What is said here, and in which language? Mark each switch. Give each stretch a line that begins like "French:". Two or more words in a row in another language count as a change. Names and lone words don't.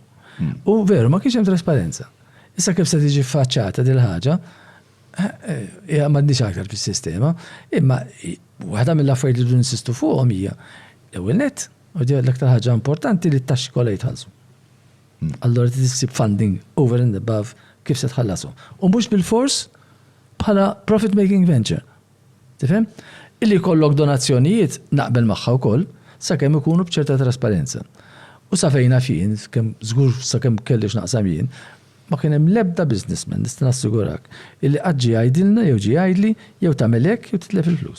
Maltese: U veru ma kienx hemm trasparenza. Issa kif se tiġi faċċata dil ħaġa, hija m'għandix aktar fis-sistema, imma waħda mill-affarijiet li insistu fuqhom hija l-ewwel nett, u di l-aktar ħaġa importanti li t-taxxi kollha jitħallsu. Allora tissib funding
English: over and above
Maltese: kif se tħallasu. U mhux bil-fors bħala
English: profit making venture.
Maltese: Tifhem? Illi kollok donazzjonijiet naqbel magħha wkoll sakemm ikunu b'ċerta trasparenza. U sa fejna fien, kemm żgur sakemm kellix naqsam jien, ma kien hemm l-ebda businessman nista' nassigurak illi qatt ġie jgħidilna jew ġie jgħidli jew tagħmel hekk jew titlef il-flus.